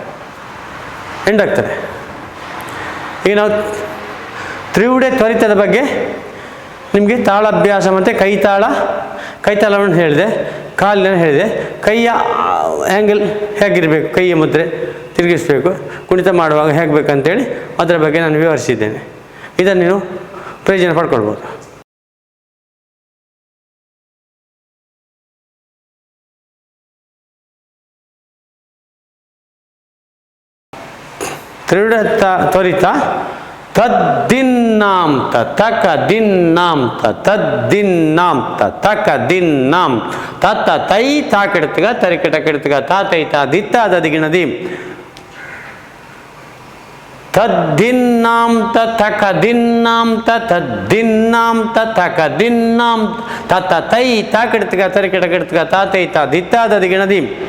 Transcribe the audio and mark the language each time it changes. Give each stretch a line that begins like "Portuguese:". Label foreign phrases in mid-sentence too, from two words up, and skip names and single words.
Kannada: ಈಗ ನಾವು ತ್ರಿವುಡೆ ತ್ವರಿತದ ಬಗ್ಗೆ ನಿಮಗೆ ತಾಳಾಭ್ಯಾಸ ಮತ್ತು ಕೈತಾಳವನ್ನು ಹೇಳಿದೆ, ಕಾಲಿನ ಹೇಳಿದೆ, ಕೈಯ ಆ್ಯಂಗಲ್ ಹೇಗಿರಬೇಕು, ಕೈಯ ಮುದ್ರೆ ತಿರುಗಿಸಬೇಕು, ಕುಣಿತ ಮಾಡುವಾಗ ಹೇಗೆ ಬೇಕಂತೇಳಿ ಅದರ ಬಗ್ಗೆ ನಾನು ವಿವರಿಸಿದ್ದೇನೆ. ಇದನ್ನು ನೀವು ಪ್ರಯೋಜನ ಪಡ್ಕೊಳ್ಬೋದು. ತ್ರಿವಿಡ ತ್ವರಿತ ತದ್ದಿನ್ನಾಂತ ತಕ ದಿನ್ನಾಂತ ತದ್ದಿನ್ನಾಂತ ತಕ ದಿನ್ನಾಂ ತತ್ತ ತೈ ತಾ ಕೆಡ್ತಗ ತರಿಕೆಟ ಕೆಡ್ತಗ ತಾತೈತ ದಿತ್ತ ದದಿಗಿಣ ದಿಮ್. ತದ್ದಿನ್ನಾಂತ ತಕ ದಿನ್ನಾಂತ ತದ್ದಿನ್ನಾಂತ ತಕ ದಿನ್ನಾಂ ತತ್ತ ತೈ ತಾ ಕೆಡ್ತಗ ತರಿಕೆಟ ಕೆಡ್ತಗ ತಾತೈತ ದಿತ್ತ ದದಿಗಿಣ ದಿಮ್.